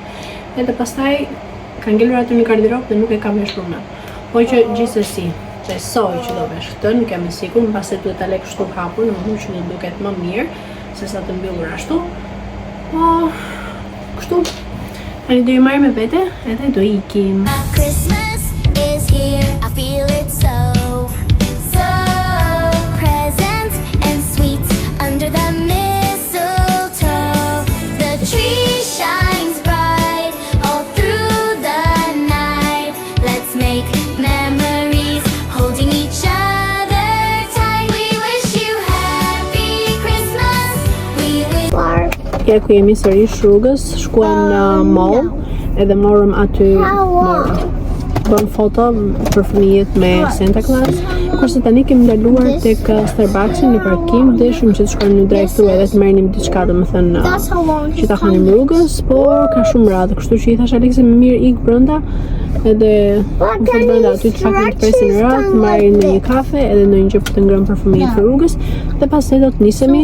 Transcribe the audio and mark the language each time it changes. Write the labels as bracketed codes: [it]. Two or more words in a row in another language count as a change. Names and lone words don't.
[sq] Edhe pastaj ka ngelur aty në garderob dhe nuk e kam veshur më. Po që gjithsesi, besoj që do vesh këtë, nuk jam e sigurt, mbase duhet ta lë kështu hapur, domethënë që do duket më mirë se sa të mbyllur ashtu. Po kështu. Tani do I marr me vete edhe do ikim. [en] Christmas is here, I feel it so presents and sweets under the mistletoe. The tree shines bright all through the night. Let's make memories holding each other tight. We wish you happy Christmas. We wish. [sq] Ja ku jemi sërish rrugës, shkuam në mall edhe morëm aty bëm foto për fëmijët me Santa Claus. Kurse tani kemi ndaluar tek Starbucks në parkim, dëshim që të shkojmë në drejtëru edhe të merrnim diçka domethënë që ta hanim rrugës, por ka shumë radhë, kështu që I thash Aleksi më mirë ik brenda edhe më fut brenda aty të faktin të presin radhë, të marrin në një kafe edhe në një gjë për të ngrënë për fëmijët për rrugës dhe pastaj do të nisemi.